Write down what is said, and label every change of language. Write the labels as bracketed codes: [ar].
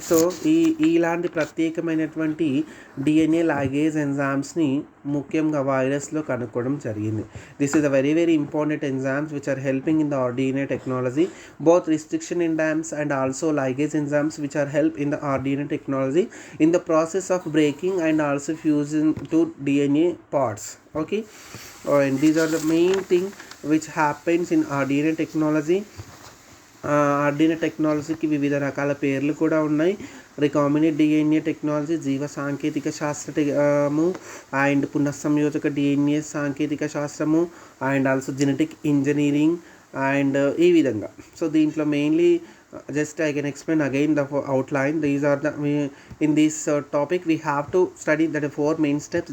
[te] So ఇలాంటి ప్రత్యేకమైనటువంటి DNA ligase ఎంజైమ్స్ని ముఖ్యంగా వైరస్లో కనుక్కోవడం జరిగింది. [en] This is a very very important enzymes which are helping in the RDNA technology, both restriction enzymes and also ligase enzymes which are help in the RDNA technology in the process of breaking and also fusion to DNA parts. Okay, and these are the main thing which happens in RDNA technology. [te] RDNA టెక్నాలజీకి వివిధ రకాల పేర్లు కూడా ఉన్నాయి. Recombinant DNA technology, జీవ సాంకేతిక శాస్త్రము, and పునఃసంయోజక DNA సాంకేతిక శాస్త్రము, [en] and also genetic engineering, [te] and ఈ విధంగా. [en] so [te] దీంట్లో [en] Mainly just I can explain again the outline. These are the in this topic we have to study that 4 main steps.